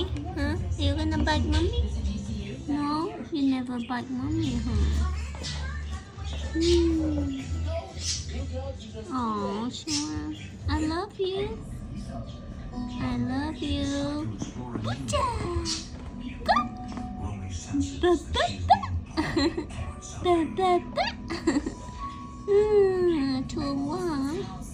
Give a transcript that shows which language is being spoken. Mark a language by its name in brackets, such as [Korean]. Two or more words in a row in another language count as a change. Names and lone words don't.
[English] Huh? Are you gonna bite mommy? No, you never bite mommy, huh? Oh, sure. I love you. I love you. Pizza. Ba ba ba. [Vietnamese] Ba ba ba. Thương quá hả?